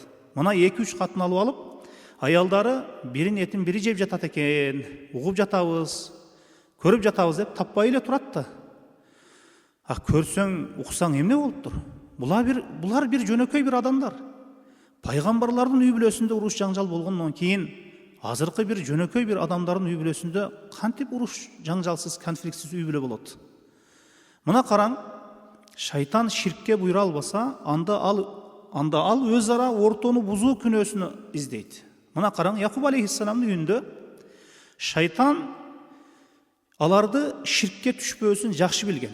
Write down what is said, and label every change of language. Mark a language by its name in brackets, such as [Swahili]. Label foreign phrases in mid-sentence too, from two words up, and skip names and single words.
[Kyrgyz] Мына 2-3 катын алып алып, аялдары бирин этин бири жеп жатат экен, угуп жатабыз, көрүп жатабыз деп таппай эле турат да. Көрсөң, уксаң эмне болуптур? Булар бир жөнөкөй бир адамдар. Пайгамбарлардын үй-бүлөсүндө уруш жаңжал болгондон кийин азыркы бир жөнөкөй бир адамдардын үй-бүлөсүндө кантип уруш жаңжалсыз, конфликтсиз үй-бүлө болот? Мына караң, шайтан ширкке буйра албаса, анда ал өзара ортону бузуу күнөөсүнө издейт. Мына караң, Якуб алейхиссаламдын үйүндө шайтан аларды ширкке түшпөөсүн жакшы билген.